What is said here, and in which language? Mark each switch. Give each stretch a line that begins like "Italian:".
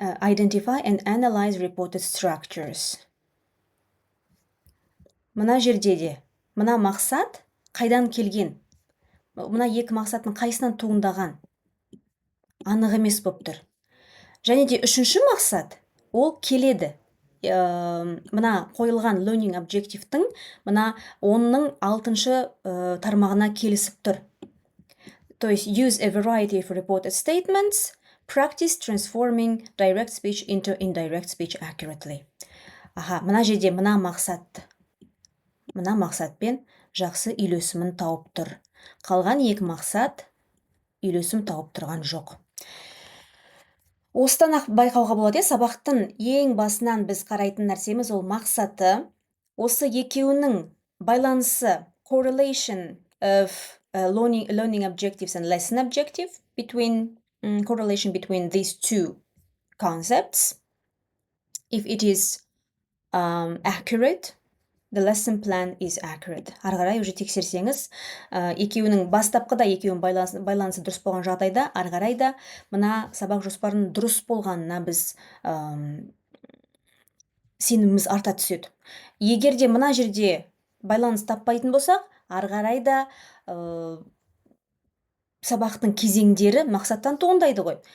English: Identify and analyze reported structures.
Kazakh: Мына жерде де, мына мақсат қайдан келген? Мына екі мақсаттың қайсынан туындаған? Анық емес болып тұр. Және де үшінші мақсат, ол келеді. Мына қойылған learning objective'тің мына 10-ның 6-шы тармағына келісіп тұр.
Russian: То есть
English: use a variety of reported statements, practice transforming direct speech into indirect speech accurately.
Kazakh: Мына жерде мына мақсатпен жақсы үйлесімін тауып тұр. Қалған екі мақсат үйлесім тауып тұрған жоқ. Осыдан ақ байқауға болады, сабақтың ең басынан біз қарайтын нәрсеміз ол мақсаты. Осы екеуінің байланысы,
English: correlation of learning objectives and lesson objective, correlation between these two concepts. If it is accurate, the lesson plan is accurate.
Kazakh: Арғарай
Russian: уже
Kazakh: тексерсеңіз, екеуінің бастапқыда екеуінің байланысы дұрыс болған жағдайда, арғарайда мына сабақ жоспарының дұрыс болғанына біз сеніміміз арта түседі. Егер де мына жерде байланыс таппайтын болсақ, арғарайда сабақтың кезеңдері мақсаттан туындайды ғой.